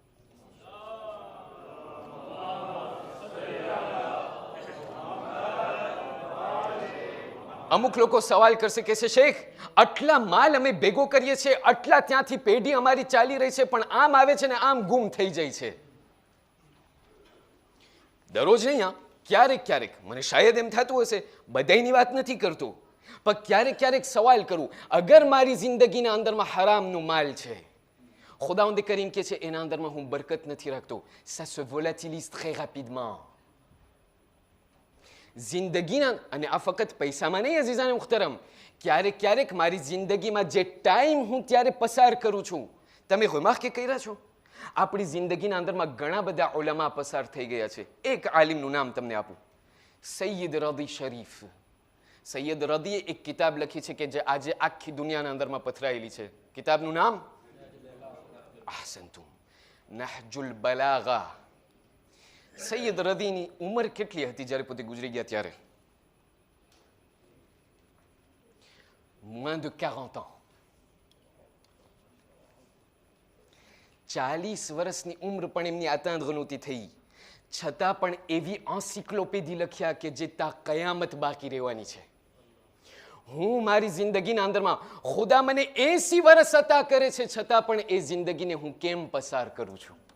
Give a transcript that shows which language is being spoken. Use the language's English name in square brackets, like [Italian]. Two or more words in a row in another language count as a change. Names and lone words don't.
[Gujarati] અમુક લોકો સવાલ કરશે કે શેખ આટલા માલ અમે ભેગો કરીએ છીએ, આટલા ત્યાંથી પેઢી અમારી ચાલી રહી છે પણ આમ આવે છે ને આમ ગુમ થઈ જાય છે. દરરોજ નહીં, ક્યારેક ક્યારેક મને શાયદ એમ થતું હશે, બધાની વાત નથી કરતો, પણ ક્યારેક ક્યારેક સવાલ કરું, અગર મારી જિંદગીના અંદરમાં હરામનો માલ છે, ખુદાવંદ કરીમ કે છે એના અંદરમાં હું બરકત નથી રાખતો, [French] ça se volatilise très rapidement. [Gujarati] જિંદગીના, અને આ ફક્ત પૈસામાં નહીં [Urdu] عزیزانِ محترم, [Gujarati] ક્યારેક ક્યારેક મારી જિંદગીમાં જે ટાઈમ હું ત્યારે પસાર કરું છું, તમે રિમાર્ક કર્યા છો? આપણી જિંદગીના અંદરમાં ઘણા બધા ઉલમા પસાર થઈ ગયા છે. એક આલિમનું નામ તમને આપું, સૈયદ રદી શરીફ. સૈયદ રદીએ એક કિતાબ લખી છે કે જે આજે આખી દુનિયાના અંદરમાં પથરાયેલી છે. કિતાબનું નામ ahsantum નહજુલ બલાગા. સૈયદ રદીની ઉંમર કેટલી હતી જ્યારે પોતે ગુજરી ગયા ત્યારે? [French] moins de 40 ans. [Gujarati] 40 વર્ષની ઉંમર પણ એમની atteindre નહોતી થઈ, છતાં પણ એવી એન્સિક્લોપેડી લખ્યા કે જે તા કયામત બાકી રહેવાની છે. હું મારી જિંદગીના અંદરમાં ખુદા મને 80 વર્ષ અતા કરે છે, છતાં પણ એ જિંદગીને હું કેમ પસાર કરું છું?